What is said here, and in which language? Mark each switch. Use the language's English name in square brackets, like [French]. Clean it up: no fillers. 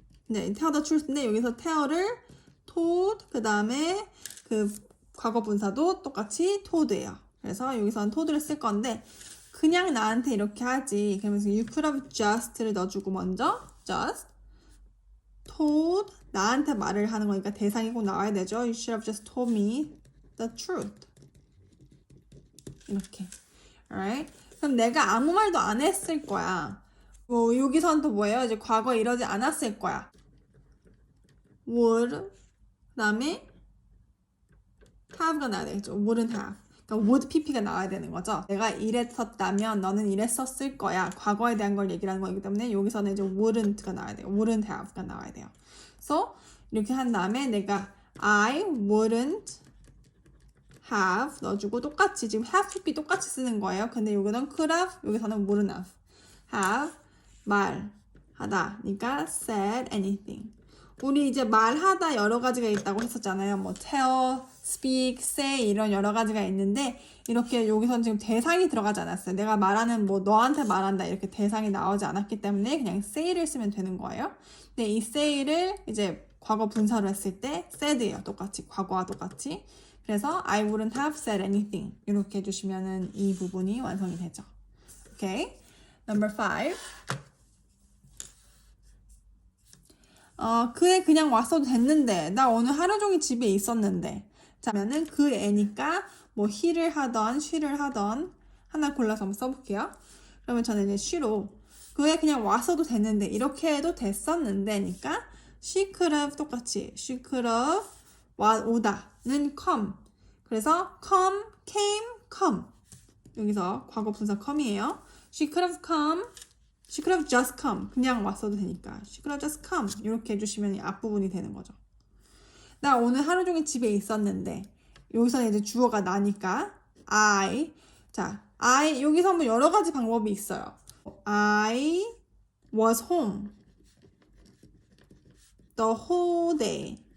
[Korean] 네, [English] tell the truth [Korean] 인데 여기서 tell를 told 그 다음에 그 과거 분사도 똑같이 told예요. 그래서 여기서는 told를 쓸 건데 그냥 나한테 이렇게 하지. 그러면서 [English] you could have just [Korean] 를 넣어주고 먼저 just told 나한테 말을 하는 거니까 대상이 꼭 나와야 되죠. [English] You should have just told me the truth. [Korean] 이렇게. [English] Alright? [Korean] 그럼 내가 아무 말도 안 했을 거야. 뭐 여기서는 또 뭐예요? 이제 과거에 이러지 않았을 거야. would 그 다음에 have가 나와야 되겠죠. [English] wouldn't have. [Korean] 그러니까 would pp가 나와야 되는 거죠. 내가 이랬었다면 너는 이랬었을 거야. 과거에 대한 걸 얘기하는 거기 때문에 여기서는 이제 wouldn't가 나와야 돼요. wouldn't have가 나와야 돼요. So 이렇게 한 다음에 내가 [English] I wouldn't have [Korean] 넣어주고 똑같이 지금 have pp 똑같이 쓰는 거예요. 근데 여기는 could have 여기서는 wouldn't have 말하다 그러니까 [English] said anything. [Korean] 우리 이제 말하다 여러 가지가 있다고 했었잖아요. 뭐 tell, speak, say 이런 여러 가지가 있는데 이렇게 여기서는 지금 대상이 들어가지 않았어요. 내가 말하는 뭐 너한테 말한다 이렇게 대상이 나오지 않았기 때문에 그냥 say를 쓰면 되는 거예요. 근데 이 say를 이제 과거 분사로 했을 때 said예요. 똑같이 과거와 똑같이. 그래서 [English] I wouldn't have said anything [Korean] 이렇게 해주시면은 이 부분이 완성이 되죠. [English] Okay, number 5. [Korean] 그 애 그냥 왔어도 됐는데 나 오늘 하루 종일 집에 있었는데 자, 그러면은 그 애니까 뭐 he를 하던 she를 하던 하나 골라서 한번 써볼게요. 그러면 저는 이제 she로 그 애 그냥 왔어도 됐는데 이렇게 해도 됐었는데니까 [English] she could have [Korean] 똑같이 she could have 오다는 come 그래서 come, came, come 여기서 과거 분사 come이에요. [English] she could have come She could have just come. [Korean] 그냥 왔어도 되니까. [English] She could have just come. [Korean] 이렇게 해주시면 이 앞부분이 되는 거죠. 나 오늘 하루 종일 집에 있었는데 여기서 이제 주어가 나니까 I 여기서 뭐 여러 가지 방법이 있어요. [English] I was home the whole day.